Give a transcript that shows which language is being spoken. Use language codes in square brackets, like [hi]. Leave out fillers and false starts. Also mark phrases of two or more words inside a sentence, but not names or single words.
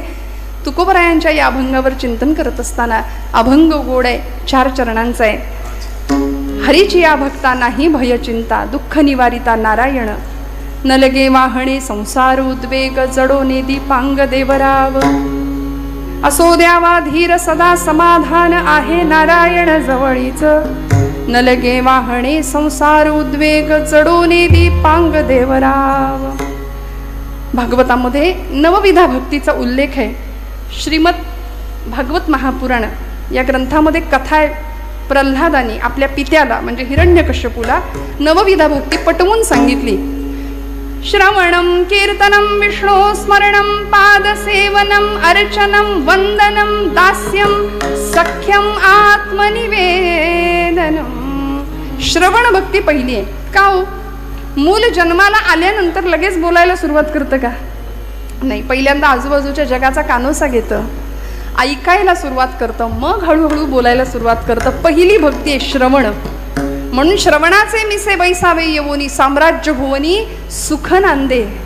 [mr] तुकोबरायांच्या या अभंगावर चिंतन करत असताना अभंग गोड आहे, 4 चरणांचा आहे. हरीची या भक्ता नाही भय चिंता, दुःख निवारिता नारायण. न लगे वाहणे संसार उद्वेग, जडो नेदी पांग देवराव. असो द्यावा धीर सदा समाधान, आहे नारायण जवळीच. न लगे वाहणे संसार उद्वेग, जडो नेदी पांग देवराव. भागवतामध्ये नवविधा भक्तीचा उल्लेख आहे. श्रीमद भागवत महापुराण या ग्रंथामध्ये कथा आहे. प्रल्हादानी आपल्या पित्याला म्हणजे हिरण्यकश्यपूला नवविधा भक्ती पटवून सांगितली. [sa] श्रवणम कीर्तनम विष्णु स्मरणम पादसेवनम अर्चनम वंदनम दास्यम सख्यम आत्मनिवेदनम. [mr] श्रवण भक्ती पहिली आहे. का हो, मूल जन्माला आल्यानंतर लगेच बोलायला सुरुवात करतं का? नाही, पहिल्यांदा आजूबाजूच्या जगाचा कानोसा घेतं, ऐकायला सुरुवात करतं, मग हळूहळू बोलायला सुरुवात करतं. पहिली भक्ती आहे श्रवण. म्हणून श्रवणाचे मिसे बैसावे येवोनी, साम्राज्य भुवनी सुख नांदे.